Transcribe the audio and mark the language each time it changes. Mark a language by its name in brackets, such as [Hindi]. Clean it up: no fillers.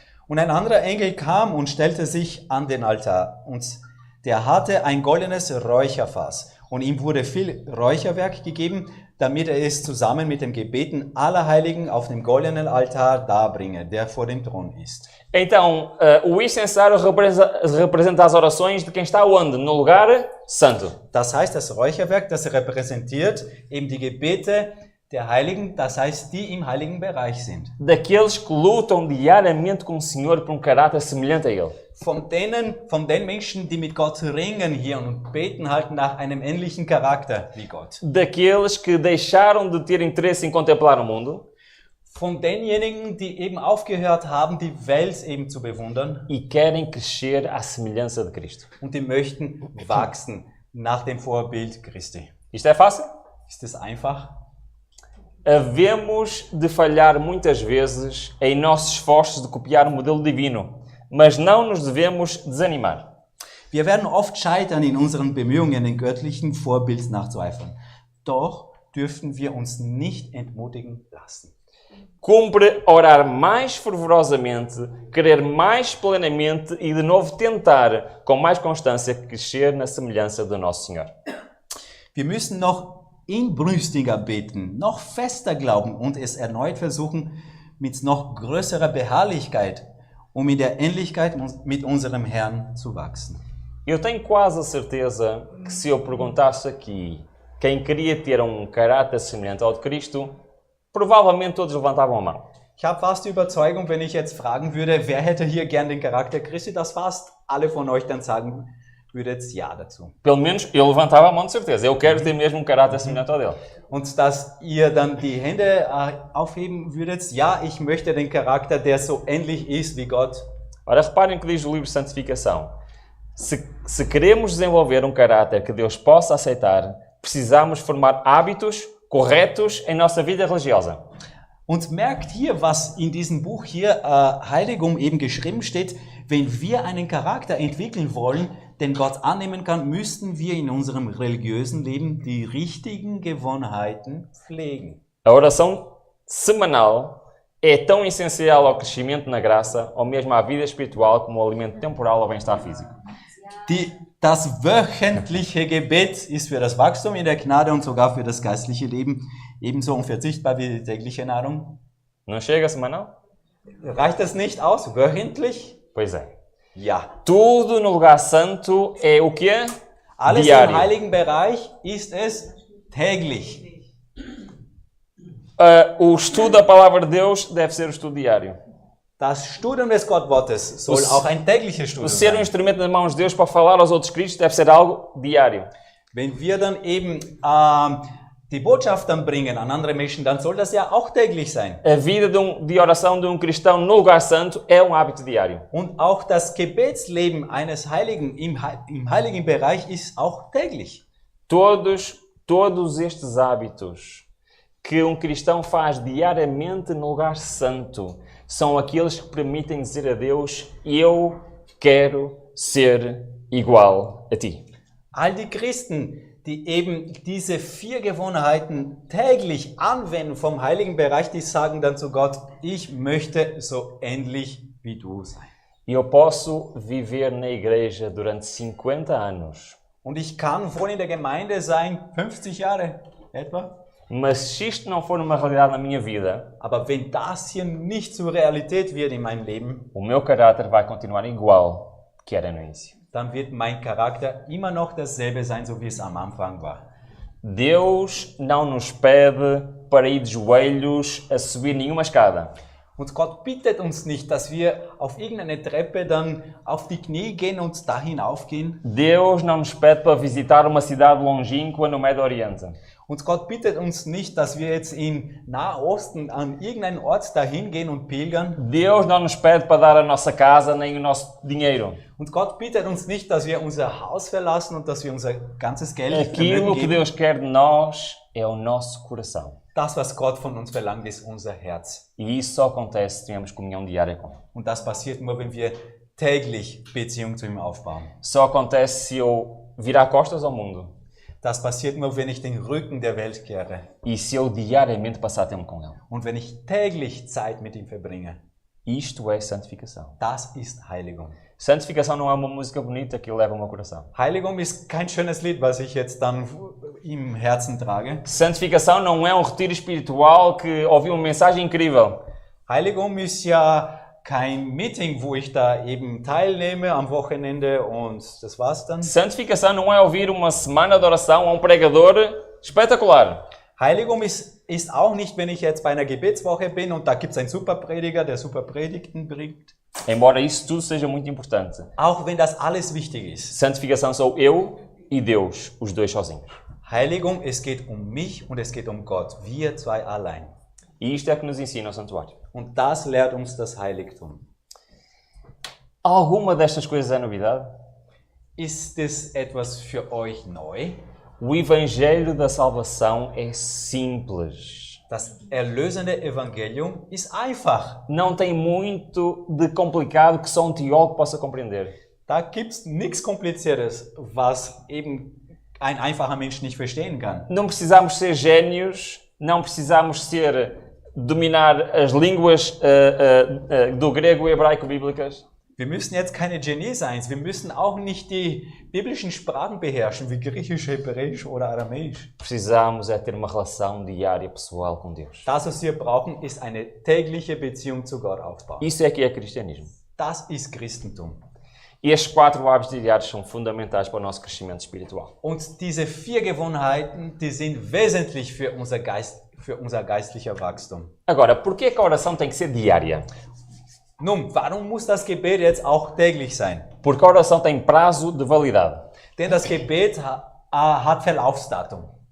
[German] Und ein anderer Engel kam und stellte sich an den Altar. Und der hatte ein goldenes Räucherfass. Und ihm wurde viel Räucherwerk gegeben, damit er es zusammen mit den Gebeten aller Heiligen auf dem goldenen Altar darbringe, der vor dem Thron ist. [Portuguese] Então, o incensário representa as orações de quem está onde? No lugar santo. [German] Das heißt, das Räucherwerk, das repräsentiert eben die Gebete der Heiligen, das heißt, die im heiligen Bereich sind. [Portuguese] Daqueles que lutam diariamente com o Senhor por um caráter semelhante a Ele. [German] Von den Menschen, die mit Gott ringen hier und beten halt nach einem ähnlichen Charakter wie Gott. [Portuguese] Daqueles que deixaram de ter interesse em contemplar o mundo. [German] Von denjenigen, die eben aufgehört haben, die Welt eben zu bewundern. [Portuguese] E querem crescer à semelhança de Cristo. [German] Und die möchten wachsen nach dem Vorbild Christi. [Portuguese] Isto é fácil? [German] Ist das einfach? [Portuguese] Havemos de falhar muitas vezes em nossos esforços de copiar o modelo divino, mas não nos devemos desanimar. [German] Wir werden oft scheitern in unseren Bemühungen, dem göttlichen Vorbild nachzueifern. Doch dürfen wir uns nicht entmutigen lassen. [Portuguese] Cumpre orar mais fervorosamente, querer mais plenamente e de novo tentar, com mais constância, crescer na semelhança do nosso Senhor. [German] Wir müssen noch inbrünstiger beten, noch fester glauben und es erneut versuchen mit noch größerer Beharrlichkeit, um in der Ähnlichkeit mit unserem Herrn zu wachsen. [Portuguese] Eu tenho quase a certeza que se eu perguntasse aqui quem queria ter um caráter semelhante ao de Cristo, provavelmente todos levantavam a mão. [German] Ich habe fast die Überzeugung, wenn ich jetzt fragen würde, wer hätte hier gern den Charakter Christi, dass fast alle von euch dann sagen würdet ja dazu. [Portuguese] Pelo menos eu levantava a mão de certeza. Eu quero ter mesmo um caráter semelhante ao dele. [German] Und dass ihr dann die Hände aufheben würdet, ja, ich möchte den Charakter, der so ähnlich ist wie Gott. [Portuguese] Ora, reparem que diz o livro de santificação. Se queremos desenvolver um caráter que Deus possa aceitar, precisamos formar hábitos corretos em nossa vida religiosa. [German] Und merkt hier, was in diesem Buch hier Heiligung eben geschrieben steht. Wenn wir einen Charakter entwickeln wollen, den Gott annehmen kann, müssten wir in unserem religiösen Leben die richtigen Gewohnheiten pflegen. [Portuguese] A oração semanal é tão essencial ao crescimento na graça, ou mesmo à vida espiritual, como o alimento temporal ao bem-estar físico. [German] Das wöchentliche Gebet ist für das Wachstum in der Gnade und sogar für das geistliche Leben ebenso unverzichtbar wie die tägliche Nahrung. [Portuguese] Não chega semanal? [German] Reicht das nicht aus? Wöchentlich? [Portuguese] Pois é. [German] Ja. [Portuguese] Tudo no lugar santo é o quê? [German] Alles [Portuguese] Diário. [German] im heiligen Bereich ist es täglich. [Portuguese] O estudo da palavra de Deus deve ser o estudo diário. [German] Das Studium des Gottwortes soll auch ein tägliches Studium [Portuguese] O ser um [German] sein. [Portuguese] instrumento nas mãos de Deus para falar aos outros Cristos deve ser algo diário. [German] Wenn wir dann eben die Botschaft dann bringen an andere Menschen, dann soll das ja auch täglich sein. [Portuguese] A vida de oração de um cristão no lugar santo é um hábito diário. [German] Und auch das Gebetsleben eines Heiligen im heiligen Bereich ist auch täglich. [Portuguese] Todos estes hábitos que um cristão faz diariamente no lugar santo são aqueles que permitem dizer a Deus: eu quero ser igual a ti. [German] All die Christen, die eben diese 4 Gewohnheiten täglich anwenden vom heiligen Bereich, die sagen dann zu Gott, ich möchte so ähnlich wie du sein. [Portuguese] Eu posso viver na igreja durante 50 anos. [German] Und ich kann voll in der Gemeinde sein, 50 Jahre etwa. [Portuguese] Mas se isto não for uma realidade na minha vida, [German] Aber wenn das hier nicht zur Realität wird in meinem Leben, [Portuguese] o meu caráter vai continuar igual que era no início. [German] dann wird mein Charakter immer noch dasselbe sein, so wie es am Anfang war. [Portuguese] Deus não nos pede para ir de joelhos a subir nenhuma escada. [German] Und Gott bittet uns nicht, dass wir auf irgendeine Treppe dann auf die Knie gehen und da hinaufgehen. [Portuguese] Deus não nos pede para visitar uma cidade longínqua no Médio Oriente. [German] Und Gott bittet uns nicht, dass wir jetzt im Nahosten an irgendeinen Ort dahin gehen und pilgern. [Portuguese] Deus não nos pede para dar a nossa casa nem o nosso dinheiro. [German] Und Gott bittet uns nicht, dass wir unser Haus verlassen und dass wir unser ganzes Geld [Portuguese] Aquilo que [German] geben. [Portuguese] Deus quer de nós é o nosso coração. [German] Das, was Gott von uns verlangt, ist unser Herz. [Portuguese] E isso só acontece se tivermos comunhão diária com Ele. [German] Und das passiert nur, wenn wir täglich Beziehung zu ihm aufbauen. [Portuguese] Só acontece se eu virar costas ao mundo [German] Das passiert nur, wenn ich den Rücken der Welt kehre [Portuguese] e se eu diariamente passar tempo com Ele. [German] und wenn ich täglich Zeit mit ihm verbringe. [Portuguese] Isto é santificação. [German] Das ist Heiligung. [Portuguese] Santificação não é uma música bonita que leva ao meu coração. [German] Heiligung ist kein schönes Lied, was ich jetzt dann im Herzen trage. [Portuguese] Santificação não é um retiro espiritual que ouvi uma mensagem incrível. [German] Heiligung ist ja kein Meeting, wo ich da eben teilnehme am Wochenende und das war's dann. [Portuguese] Santificação não é ouvir uma semana de oração a um pregador espetacular. [German] Heiligung ist auch nicht, wenn ich jetzt bei einer Gebetswoche bin und da gibt es einen super Prediger, der super Predigten bringt. [Portuguese] Embora isso tudo seja muito importante. [German] Auch wenn das alles wichtig ist. [Portuguese] Santificação sou eu e Deus, os dois sozinhos. [German] Heiligung, es geht um mich und es geht um Gott. Wir zwei allein. [Portuguese] E isto é que nos ensina o santuário. [German] Und das lehrt uns das Heiligtum. [Portuguese] Alguma destas coisas é novidade? [German] Ist es etwas für euch neu? [Portuguese] O Evangelho da Salvação é simples. [German] Das erlösende Evangelium ist einfach. [Portuguese] Não tem muito de complicado que só um teólogo possa compreender. [German] Da gibt es nichts Kompliziertes, was eben ein einfacher Mensch nicht verstehen kann. [Portuguese] Não precisamos ser génios, não precisamos dominar as línguas do grego e hebraico bíblicas. [German] Wir müssen jetzt keine Genies sein. Wir müssen auch nicht die biblischen Sprachen beherrschen, wie Griechisch, Hebräisch oder Aramäisch. [Portuguese] Precisamos é ter uma relação diária pessoal com Deus. [German] Das, was wir brauchen, ist eine tägliche Beziehung zu Gott aufbauen. [Portuguese] Isso é que é cristianismo. [German] Das ist Christentum. [Portuguese] E estes 4 hábitos diários são fundamentais para o nosso crescimento espiritual. [German] Und diese 4 Gewohnheiten, die sind wesentlich für unser geistlicher Wachstum. [Portuguese] Agora, por que a oração tem que ser diária? [German] Nun, warum muss das Gebet jetzt auch täglich sein? [Portuguese] Porque a oração tem prazo de validade. [German] Denn das Gebet hat Verlaufsdatum.